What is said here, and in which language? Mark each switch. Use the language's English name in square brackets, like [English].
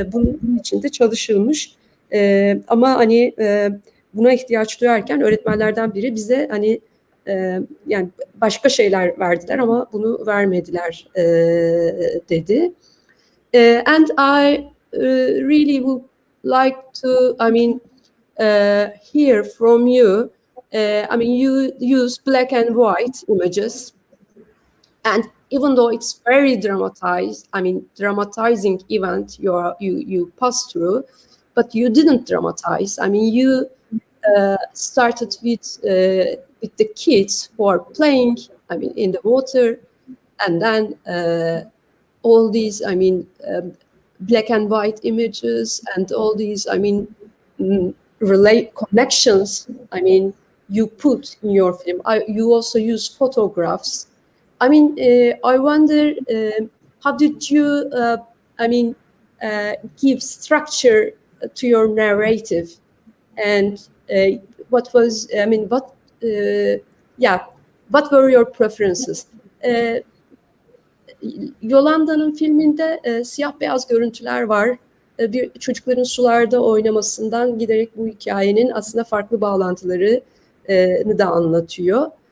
[Turkish] Bunun için de çalışılmış. Ama hani buna ihtiyaç duyarken öğretmenlerden biri bize hani yani başka şeyler verdiler ama bunu vermediler dedi. [English] And I really would like to, I mean, hear from you. I mean, you use black and white images, and even though it's very dramatized, I mean, dramatizing event you pass through, but you didn't dramatize. I mean, you started with the kids who are playing. I mean, in the water, and then all these. I mean. Black and white images and all these, I mean, relate connections. I mean, you put in your film. You also use photographs. I mean, I wonder how did you, I mean, give structure to your narrative, and what was, I mean, yeah, what were your preferences? [Turkish] Yolanda'nın filminde siyah beyaz görüntüler var. Bir çocukların sularda oynamasından giderek bu hikayenin aslında farklı bağlantılarını da anlatıyor.